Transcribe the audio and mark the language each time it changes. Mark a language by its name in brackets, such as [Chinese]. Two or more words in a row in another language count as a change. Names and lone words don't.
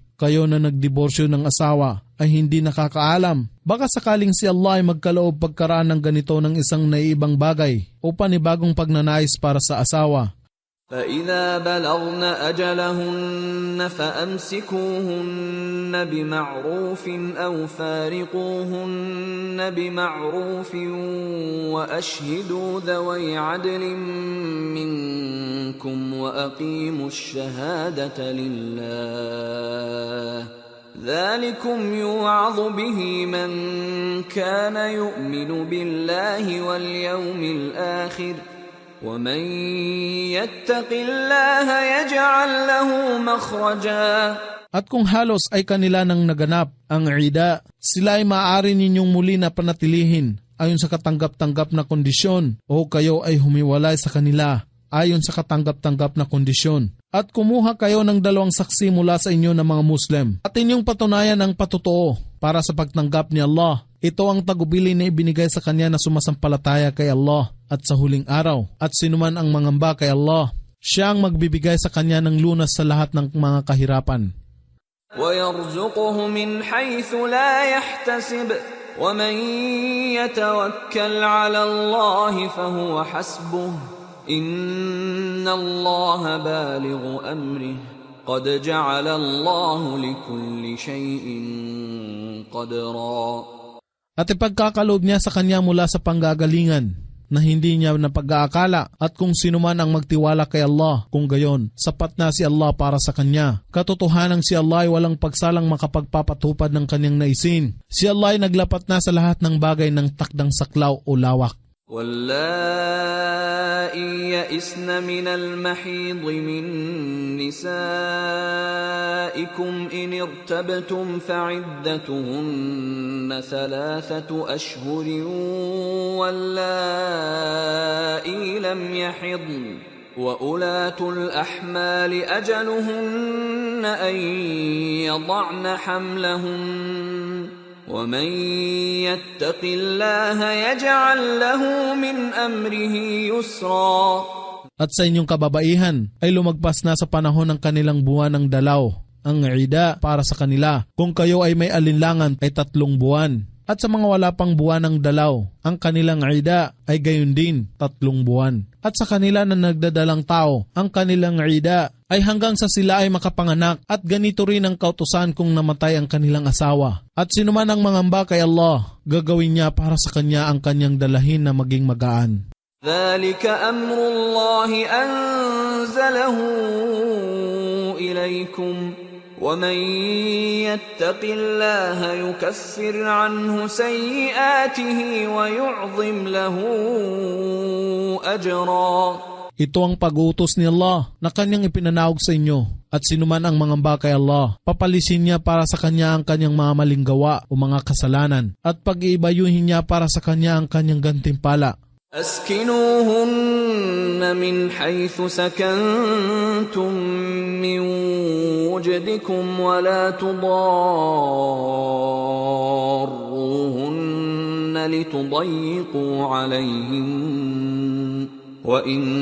[Filipino] Kayo na nagdiborsyo ng asawa ay hindi nakakaalam. Baka sakaling si Allah ay magkaloob pagkaraan ng ganito ng isang naiibang bagay o panibagong pagnanais para sa asawa. [Arabic] فَإِذَا بَلَغْنَ أَجَلَهُنَّ فَأَمْسِكُوهُنَّ بِمَعْرُوفٍ أَوْ فَارِقُوهُنَّ بِمَعْرُوفٍ وَأَشْهِدُوا ذَوَيْ عَدْلٍ مِّنكُمْ وَأَقِيمُوا الشَّهَادَةَ لِلَّهِ ذَلِكُمْ يُوعَظُ بِهِ مَنْ كَانَ يُؤْمِنُ بِاللَّهِ وَالْيَوْمِ الْآخِرِ وَمَنْ يَتَّقِ اللَّهَ يَجْعَلْ لَهُ مَخْرَجًا. [Filipino] At kung halos ay kanila nang naganap ang ida, sila ay maaari ninyong muli na panatilihin ayon sa katanggap-tanggap na kondisyon o kayo ay humiwalay sa kanila ayon sa katanggap-tanggap na kondisyon. At kumuha kayo ng 2 saksi mula sa inyo na mga Muslim at inyong patunayan ang patotoo para sa pagtanggap ni Allah. Ito ang tagubili na ibinigay sa kanya na sumasampalataya kay Allah at sa huling araw. At sinuman ang mangamba kay Allah, siya ang magbibigay sa kanya ng lunas sa lahat ng mga kahirapan. [Arabic] وَيَرْزُقُهُ مِنْ حَيْثُ لَا يَحْتَسِبُ وَمَنْ يَتَوَكَّلْ عَلَى اللَّهِ فَهُوَ حَسْبُهُ إِنَّ اللَّهَ بَالِغُ أَمْرِهِ قَدْ جَعَلَ اللَّهُ لِكُلِّ شَيْءٍ قَدْرًا. [Filipino] At ipagkakaloob niya sa kanya mula sa panggagalingan na hindi niya napag-aakala at kung sino man ang magtiwala kay Allah, kung gayon, sapat na si Allah para sa kanya. Katotohanan si Allah ay walang pagsalang makapagpapatupad ng kanyang naisin. Si Allah ay naglapat na sa lahat ng bagay ng takdang saklaw o lawak. [Arabic] وَاللَّائِي يَئِسْنَ مِنَ الْمَحِيضِ مِن نِّسَائِكُمْ إِنِ ارْتَبْتُمْ فَعِدَّتُهُنَّ 3 أشهر وَاللَّائِي لَمْ يَحِضْنَ وَأُولَاتُ الْأَحْمَالِ أَجَلُهُنَّ أَن يَضَعْنَ حَمْلَهُنَّ وَمَنْ يَتَّقِ اللَّهَ يَجْعَلْ لَهُ مِنْ أَمْرِهِ يُسْرًا. [Filipino] At sa inyong kababaihan ay lumagpas na sa panahon ng kanilang buwan ng dalaw, ang ida para sa kanila. Kung kayo ay may alinlangan ay 3 buwan. At sa mga wala pang buwan ng dalaw, ang kanilang ida ay gayon din 3 buwan. At sa kanila na nagdadalang tao, ang kanilang ida ay hanggang sa sila ay makapanganak at ganito rin ang kautusan kung namatay ang kanilang asawa. At sinuman ang mangamba kay Allah, gagawin niya para sa kanya ang kanyang dalahin na maging magaan. [Arabic] ذَلِكَ أَمْرُ اللَّهِ أَنزَلَهُ إِلَيْكُمْ وَمَنْ يَتَّقِ اللَّهَ يُكَفِّرْ عَنْهُ سَيِّئَاتِهِ وَيُعْظِمْ لَهُ أَجْرًا. [Filipino] Ito ang pag-uutos ni Allah na kanyang ipinanawag sa inyo. At sinuman ang mangamba kay Allah, papalisin niya para sa kanya ang kanyang mga maling gawa o mga kasalanan. At pag-iibayuhin niya para sa kanya ang kanyang gantimpala. [Arabic] أسكنوهن من حيث سكنتم من وجدكم ولا تضاروهن لتضيقوا عليهن وإن